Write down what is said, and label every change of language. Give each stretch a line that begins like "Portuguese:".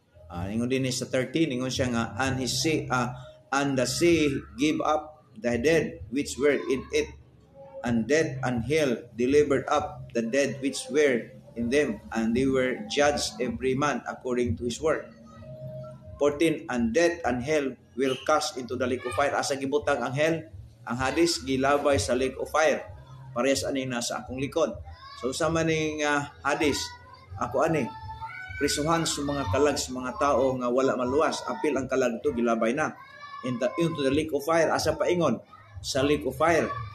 Cebuano: Ingon din sa 13, ingon siya nga,
English: and the sea gave up the dead which were in it, and death and hell delivered up the dead which were in them, and they were judged every man according to his work. 14, and death and hell will cast into the lake of fire.
Cebuano: Asa gibutang ang hell? Ang Hades gilabay sa lake of fire. Parehas ani nasa akong likod. So sa maning Hades, ako ani prisuhan sa mga kalag sa mga tao nga wala maluwas. Apil ang kalag to gilabay na
English: into the lake of fire.
Cebuano: Asa paingon sa lake of fire.